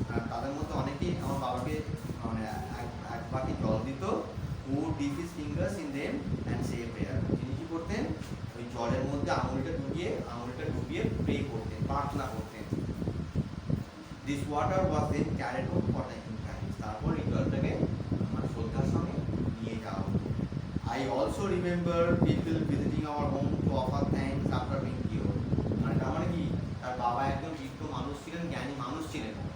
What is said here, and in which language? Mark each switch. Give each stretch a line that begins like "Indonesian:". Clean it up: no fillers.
Bangla: তাদের মধ্যে অনেকেই আমার বাবাকে মানে এক বাটি জল দিত।
English: Would dip his fingers in them and say a prayer.
Bangla: তিনি কি করতেন? ওই জলের মধ্যে আঙুলটা ডুবিয়ে প্রে করতেন, প্রার্থনা করতেন।
English: This water was then carried out for the Hindus.
Bangla: তারপর এই জলটাকে আমার শ্রদ্ধার সঙ্গে নিয়ে যাওয়া হতো।
English: I also remember people visiting our home to offer thanks after being cured.
Bangla: মানে তার মানে কি, তার বাবা একজন বৃদ্ধ মানুষ ছিলেন, জ্ঞানী মানুষ ছিলেন।